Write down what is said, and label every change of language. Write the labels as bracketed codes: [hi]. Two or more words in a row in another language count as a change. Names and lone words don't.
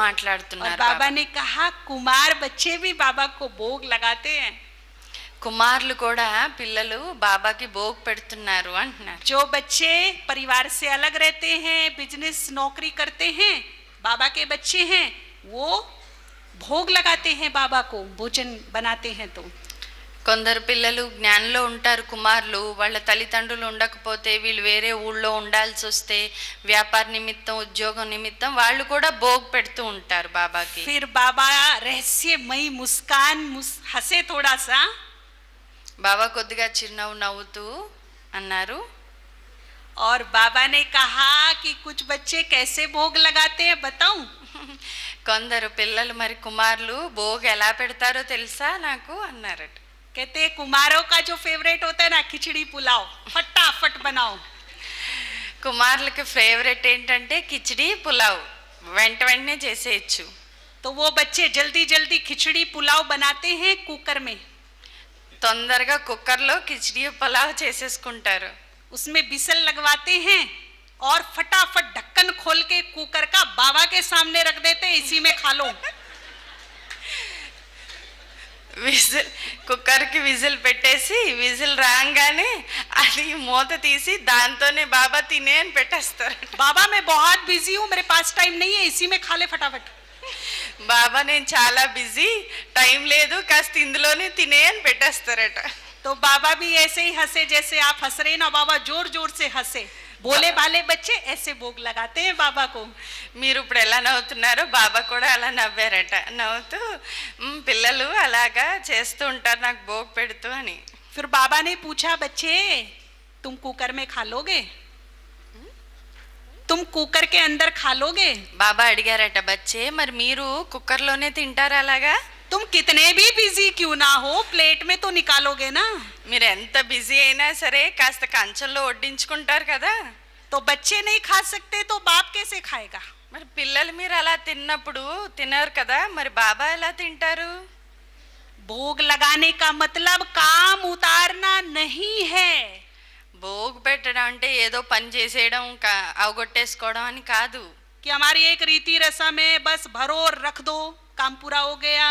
[te] మాట్లాడుతున్నారు. [hi] बाबा ने कहा कुमार बच्चे भी बाबा को भोग लगाते हैं. [te] కుమారులు కూడా పిల్లలు బాబాకి భోగ్ పెడుతున్నారు అంటున్నారు. [hi] जो बच्चे परिवार से अलग रहते हैं, बिजनेस नौकरी करते हैं, बाबा के बच्चे हैं, वो भोग लगाते हैं बाबा को, भोजन बनाते हैं. तो [te] కొందరు పిల్లలు జ్ఞానంలో ఉంటారు, కుమారులు వాళ్ళ తల్లిదండ్రులు ఉండకపోతే వీళ్ళు వేరే ఊళ్ళో ఉండాల్సి వస్తే వ్యాపార నిమిత్తం ఉద్యోగం నిమిత్తం వాళ్ళు కూడా భోగ్ పెడుతూ ఉంటారు బాబాకి. [hi] फिर बाबा रहस्यमयी मुस्कान हंसे थोड़ा सा. [te] బాబా కొద్దిగా చిరునవ్వు నవ్వుతూ అన్నారు. [hi] और बाबा ने कहा कि कुछ बच्चे कैसे भोग लगाते हैं बताऊं. [te] కొందరు పిల్లలు మరి కుమారులు భోగ్ ఎలా పెడతారో తెలుసా నాకు అన్నారట. [hi] कहते हैं कुमारों का जो फेवरेट होता है ना खिचड़ी पुलाव, फटाफट बनाओ. [te] కుమారులకి ఫేవరెట్ ఏంటంటే కిచిడి పులావ్, వెంట వెంటనే చేసేయచ్చు. [hi] तो वो बच्चे जल्दी जल्दी खिचड़ी पुलाव बनाते हैं कुकर में. [te] తొందరగా కుక్కర్లో కిచిడి పులావ్ చేసేసుకుంటారు. [hi] उसमें बिसल लगवाते हैं और फटाफट ढक्कन खोल के कुकर का बाबा के सामने रख देते हैं, इसी में खा लो. [te] విజిల్ కుక్కర్కి విజిల్ పెట్టేసి విజిల్ రాగానే అది మూత తీసి దాంతోనే బాబా తినే అని పెట్టేస్తారు. [hi] बाबा मैं बहुत बिजी हूँ, मेरे पास टाइम नहीं है, इसी में खा ले फटाफट. [te] బాబా నేను చాలా బిజీ, టైం లేదు, కాస్త ఇందులోనే తినే అని పెట్టేస్తారట. [hi] तो बाबा भी ऐसे ही हंसे जैसे आप हंस रहे ना. बाबा जोर जोर से हंसे. बोले भाले बच्चे ऐसे भोग लगाते हैं बाबा को. [te] మీరు ఇప్పుడు ఎలా నవ్వుతున్నారో బాబా కూడా అలా నవ్వారట. నవ్వుతూ పిల్లలు అలాగా చేస్తూ ఉంటారు నాకు భోగ్ పెడుతూ అని. [hi] फिर बाबा ने पूछा बच्चे तुम कुकर में खा लोगे, तुम कुकर के अंदर खा लोगे. [te] బాబా అడిగారట, బచ్చే మరి మీరు కుక్కర్లోనే తింటారా అలాగా? [hi] तुम कितने भी बिजी क्यों ना हो प्लेट में तो निकालोगे ना. [te] మీరు ఎంత బిజీ అయినా సరే కాస్త కంచంలో వడ్డించుకుంటారు కదా. [hi] तो बच्चे नहीं खा सकते तो बाप कैसे खाएगा. [te] మరి పిల్లలు మీరు అలా తిన్నప్పుడు తినరు కదా, మరి బాబా ఎలా తింటారు? [hi] भोग लगाने का मतलब काम उतारना नहीं है. [te] భోగ్ పెట్టడం అంటే ఏదో పని చేసేయడం అవగొట్టేసుకోవడం అని కాదు. [hi] कि हमारी एक रीति रस्म है बस भरो और रख दो काम पूरा हो गया.